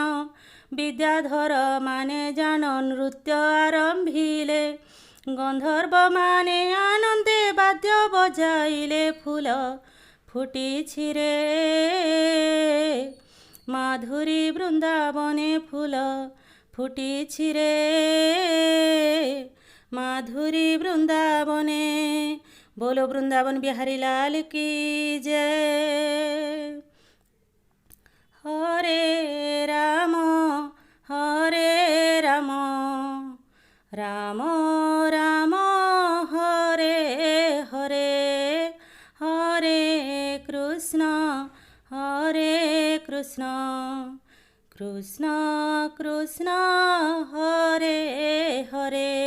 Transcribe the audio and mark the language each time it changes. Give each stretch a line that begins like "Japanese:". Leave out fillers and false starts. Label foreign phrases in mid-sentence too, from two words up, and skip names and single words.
Odia: ବିଦ୍ୟାଧର ମାନେ ଜାନ ନୃତ୍ୟ ଆରମ୍ଭିଲେ, ଗନ୍ଧର୍ବ ମାନେ ଆନନ୍ଦେ ବାଦ୍ୟ ବଜାଇଲେ। ଫୁଲ ଫୁଟିଛି ରେ ମାଧୁରୀ ବୃନ୍ଦାବନେ, ଫୁଲ ଫୁଟିଛି ରେ ମାଧୁରୀ ବୃନ୍ଦାବନେ।
Hindi: बोलो वृंदावन बिहारी लाल की जय।
Sanskrit: हरे राम राम राम हरे हरे, हरे कृष्ण कृष्ण कृष्ण हरे हरे।